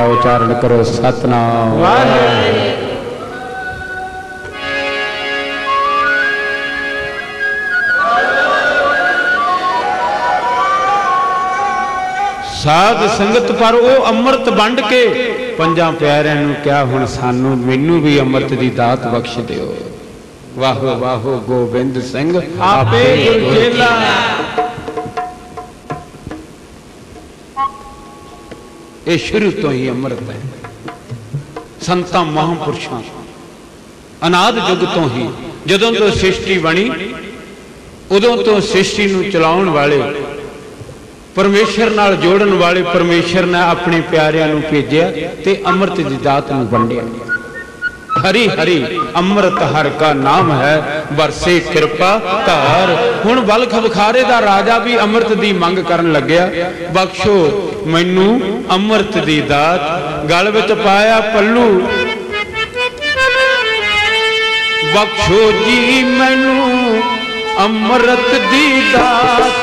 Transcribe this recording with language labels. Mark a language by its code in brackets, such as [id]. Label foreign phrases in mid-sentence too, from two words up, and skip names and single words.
[pa] ਉਚਾਰਣ ਕਰੋ ਸਤਿਨਾਮ ਵਾਹਿਗੁਰੂ। ਸਾਧ ਸੰਗਤ ਪਰ ਵੋ ਅੰਮ੍ਰਿਤ ਵੰਡ ਕੇ ਪੰਜਾਂ ਪਿਆਰਿਆਂ ਨੂੰ ਕਿਹਾ ਹੁਣ ਸਾਨੂੰ ਮੈਨੂੰ ਭੀ ਅੰਮ੍ਰਿਤ ਦੀ ਦਾਤ ਬਖ਼ਸ਼ ਦਿਓ। ਵਾਹੋ ਵਾਹੋ ਗੋਬਿੰਦ ਸਿੰਘ ਆਪੇ ਗੁਰਚੇਲਾ। ਯੇ ਸ਼ੁਰੂ ਤੋਂ ਹੀ ਅੰਮ੍ਰਿਤ ਹੈ। ਸੰਤਾਂ ਮਹਾਪੁਰਖਾਂ ਅਨਾਦਿ ਜੁਗ ਤੋਂ ਹੀ ਜਦੋਂ ਤੋਂ ਸ੍ਰਿਸ਼ਟੀ ਬਣੀ ਉਦੋਂ ਤੋਂ ਸ੍ਰਿਸ਼ਟੀ ਨੂੰ ਚਲਾਉਣ ਵਾਲੇ ਪਰਮੇਸ਼ਰ ਨਾਲ ਜੋੜਨ ਵਾਲੇ ਪਰਮੇਸ਼ਰ ਨੇ ਅਪਣੇ ਪਿਆਰਿਆਂ ਨੂੰ ਭੇਜਿਆ ਤੇ ਅੰਮ੍ਰਿਤ ਦੀ ਦਾਤ ਨੂੰ ਵੰਡਿਆ। ਹਰਿ ਹਰਿ ਅੰਮ੍ਰਿਤ ਹਰ ਕਾ ਨਾਮ ਹੈ ਬਰਸੇ ਕ੍ਰਿਪਾ ਧਾਰ। ਹੁਣ ਬਲਖ ਬੁਖਾਰੇ ਦਾ ਰਾਜਾ ਭੀ ਅੰਮ੍ਰਿਤ ਦੀ ਮੰਗ ਕਰਨ ਲੱਗਿਆ, ਬਖ਼ਸ਼ੋ ਮੈਨੂੰ ਅੰਮ੍ਰਿਤ ਦੀ ਦਾਤ। ਗਲ ਵਿਚ ਪਾਇਆ ਪੱਲੂ, ਬਖ਼ਸ਼ੋ ਜੀ ਮੈਨੂੰ ਅੰਮ੍ਰਿਤ ਦੀ ਦਾਤ।